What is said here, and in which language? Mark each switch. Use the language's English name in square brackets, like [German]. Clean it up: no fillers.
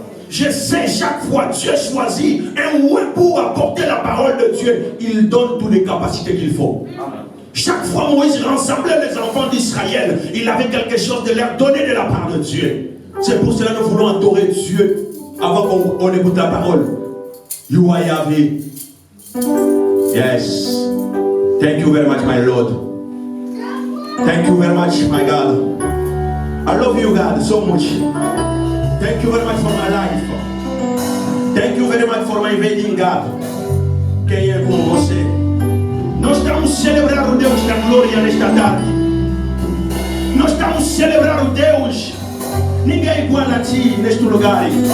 [French] Je sais, chaque fois Dieu choisit un ouïe pour apporter la parole de Dieu, il donne toutes les capacités qu'il faut. Chaque fois Moïse rassemblait les enfants d'Israël, il avait quelque chose de leur donner de la part de Dieu. C'est pour cela que nous voulons adorer Dieu avant qu'on écoute la parole. [English] You are Yahweh. Yes. Thank you very much, my Lord. Thank you very much, my God. I love you, God, so much. Thank you very much for my life. Thank you very much for my wedding, God. [Portuguese] Quem é com você? Nós estamos celebrando o Deus da glória nesta tarde. Nós estamos celebrando o Deus. Ninguém é igual a ti neste lugar.